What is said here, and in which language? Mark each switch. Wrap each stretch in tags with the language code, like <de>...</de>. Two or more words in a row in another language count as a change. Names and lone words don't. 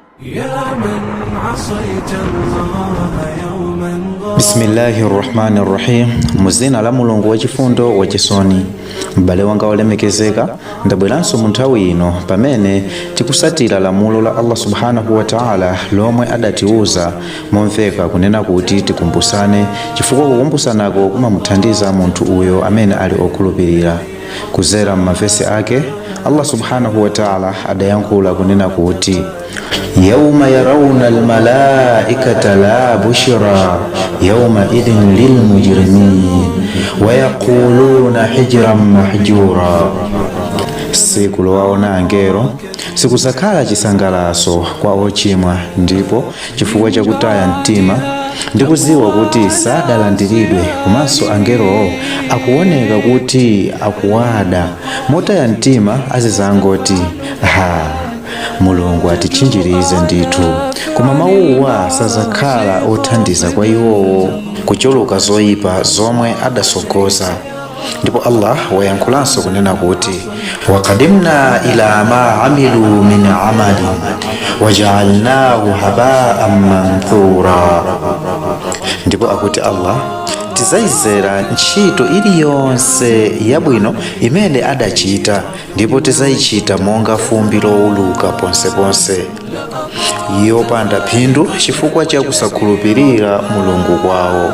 <ar>يا من عصيت الله يوما بسم الله الرحمن الرحيم.</ar> <ny>Muzina la mulungu wachifundo wachisoni. M'bale wanga olemekezeka, ndabweranso mu nthawi ino pamene tikusatira lamulo la Allah</ny> <ar>سبحانه وتعالى</ar> <ny>lomwe adatiuza momveka kunena kuti tikumbusane, chifukwa kukumbusanako kumamuthandiza munthu uyo amene ali okhulupirira. Kuzera m'mavesi ake, Allah</ny> <ar>سبحانه وتعالى</ar> <ny>adayankhula kunena kuti</ny> <ar>يوم يرون الملائكة لا بشرى يومئذ للمجرمين ويقولون حجرا محجورا.</ar> <ny>Siku lowaona angelo sikusakhala chisangalaso kwa ochimwa, ndipo chifukwa chakutaya mtima ndi kuziwa kuti sadalandiridwe, komanso angelowo akuoneka kuti akuwada motaya mtima, azizangoti Mulungu atichinjirize ndithu, koma mawuwa sazakhala othandiza kwa iwowo kuchuluka zoyipa zomwe adasogoza. Ndipo Allah wayankhulanso kunena kuti</ny> <ar>وقدمنا إلى ما عملوا من عمل فجعلناه هباء منثورا.</ar> <ny>Ndipo akuti Allah tizayizera ntchito iliyonse yabwino imene adachita, ndipo tizayichita monga fumbi lowuluka ponseponse, yopanda phindu chifukwa cha kusakhulupirira Mulungu kwawo.</ny>